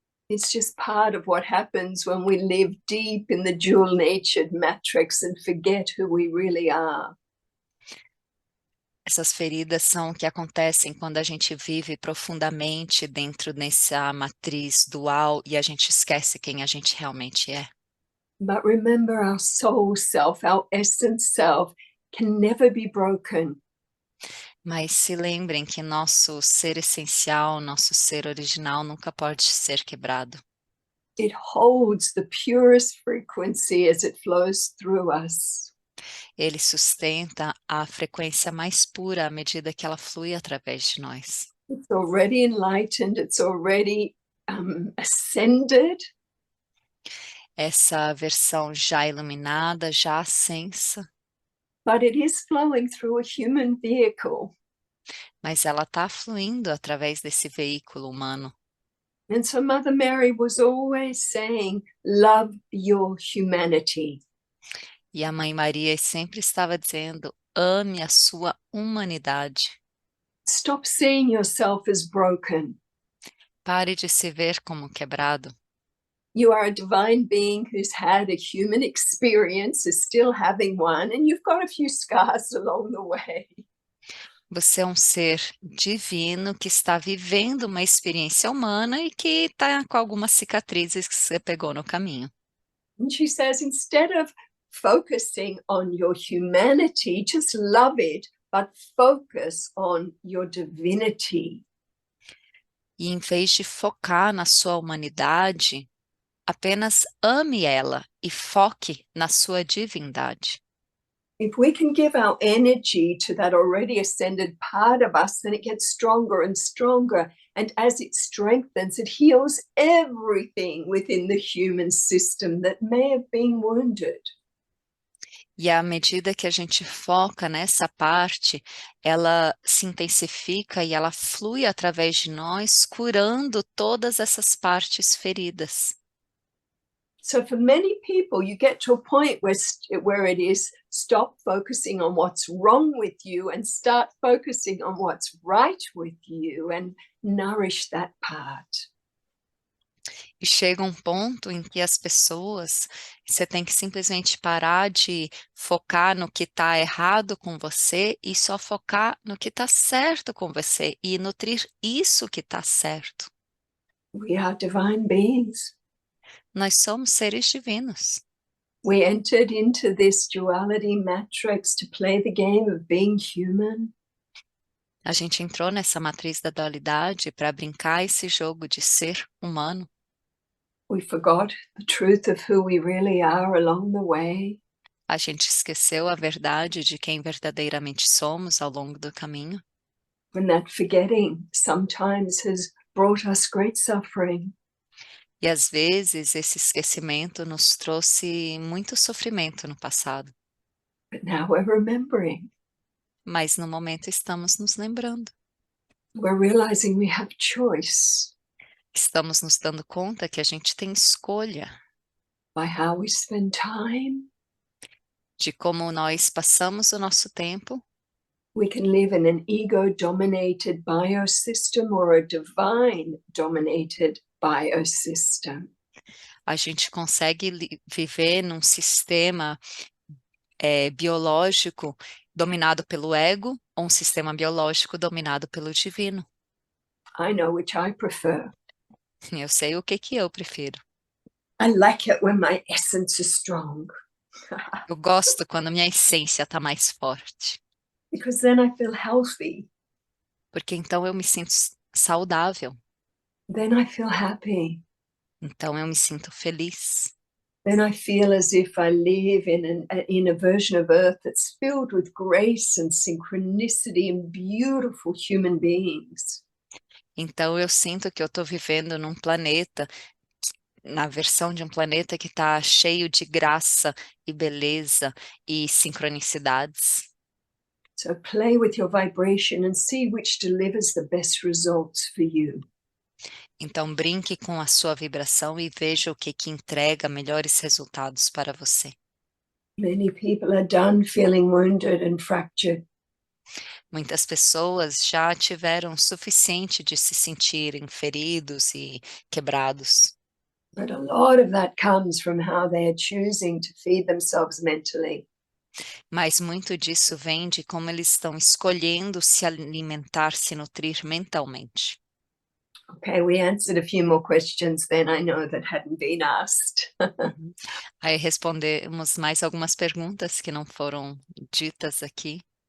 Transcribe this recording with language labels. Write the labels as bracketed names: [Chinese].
[English] It's just part of what happens when we live deep in the dual-natured matrix and forget who we really are. [Portuguese] Essas feridas são o que acontecem quando a gente vive profundamente dentro dessa matriz dual e a gente esquece quem a gente realmente é. [English] But remember, our soul self, our essence self, can never be broken. [Portuguese] Mas se lembrem que nosso ser essencial, nosso ser original nunca pode ser quebrado. [English] It holds the purest frequency as it flows through us. [Portuguese] Ele sustenta a frequência mais pura à medida que ela flui através de nós. [English] It's already enlightened, it's already ascended. [Portuguese] Essa versão já iluminada, já ascensa, [English] But it is flowing through a human vehicle. [Portuguese] mas ela está fluindo através desse veículo humano. [English] And so Mother Mary was always saying, love your humanity. [Portuguese] E a Mãe Maria sempre estava dizendo, ame a sua humanidade. [English] Stop seeing yourself as broken. [Portuguese] Pare de se ver como quebrado. [English] You are a divine being who's had a human experience, is still having one, and you've got a few scars along the way. [Portuguese] Você é um ser divino que está vivendo uma experiência humana e que está com algumas cicatrizes que você pegou no caminho. [English] And she says, instead of focusing on your humanity, just love it, but focus on your divinity. [Portuguese] E em vez de focar na sua humanidade, apenas ame ela e foque na sua divindade. [English] If we can give our energy to that already ascended part of us, then it gets stronger and stronger. And as it strengthens, it heals everything within the human system that may have been wounded. [Portuguese] E à medida que a gente foca nessa parte, ela se intensifica e ela flui através de nós, curando todas essas partes feridas. [English] So for many people, you get to a point where it is stop focusing on what's wrong with you and start focusing on what's right with you and nourish that part. [Portuguese] E chega um ponto em que as pessoas, você tem que simplesmente parar de focar no que está errado com você e só focar no que está certo com você e nutrir isso que está certo. [English] We are divine beings. [Portuguese] Nós somos seres divinos. [English] We entered into this duality matrix to play the game of being human. [Portuguese] A gente entrou nessa matriz da dualidade para brincar esse jogo de ser humano. [English] We forgot the truth of who we really are along the way. [Portuguese] A gente esqueceu a verdade de quem verdadeiramente somos ao longo do caminho. [English] And that forgetting sometimes has brought us great suffering. [Portuguese] E às vezes esse esquecimento nos trouxe muito sofrimento no passado. [English] But now we're remembering. [Portuguese] Mas no momento estamos nos lembrando. [English] We're realizing we have choice [Portuguese] Estamos nos dando conta que a gente tem escolha [English] by how we spend time. [Portuguese] de como nós passamos o nosso tempo. [English] We can live in an ego-dominated biosystem or a divine-dominated biosystem. [Portuguese] A gente consegue viver num sistema biológico dominado pelo ego ou um sistema biológico dominado pelo divino. [English] I know which I prefer. [Portuguese] Eu sei o que eu prefiro. [English] I like it when my essence is strong. [Portuguese] Eu gosto quando a minha essência está mais forte. [English] Because then I feel healthy. [Portuguese] Porque então eu me sinto saudável. [English] Then I feel happy. [Portuguese] Então eu me sinto feliz. [English] Then I feel as if I live in a version of Earth that's filled with grace and synchronicity and beautiful human beings. [Portuguese] Então eu sinto que eu estou vivendo num planeta, na versão de um planeta que está cheio de graça e beleza e sincronicidades. [English] So play with your vibration and see which delivers the best results for you. [Portuguese] Então brinque com a sua vibração e veja o que entrega melhores resultados para você. [English] Many people are done feeling wounded and fractured. [Portuguese] Muitas pessoas já tiveram o suficiente de se sentirem feridos e quebrados. [English] But a lot of that comes from how they are choosing to feed themselves mentally. [Portuguese] Mas muito disso vem de como eles estão escolhendo se alimentar, se nutrir mentalmente. [English] Okay, we answered a few more questions then, I know, that hadn't been asked. [Portuguese] Aí respondemos mais algumas perguntas que não foram ditas aqui.